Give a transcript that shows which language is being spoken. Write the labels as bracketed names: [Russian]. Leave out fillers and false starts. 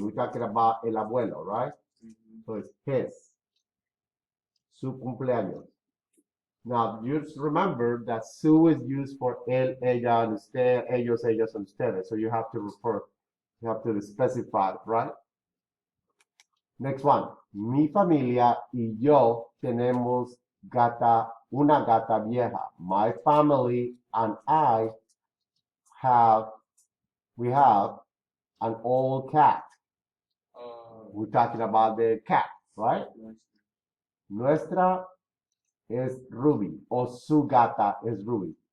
[English] We're talking about el abuelo, right? So it's his. [Spanish] Su cumpleaños. [English] Now, just remember that su is used for él, ella, usted, ellos, ellas, and ustedes. So you have to specify, right? Next one. [Spanish] Mi familia y yo tenemos una gata vieja. [English] My family and I we have an old cat. We're talking about the cat, right? Nuestra is Ruby, or [Spanish] su gata [English] is Ruby.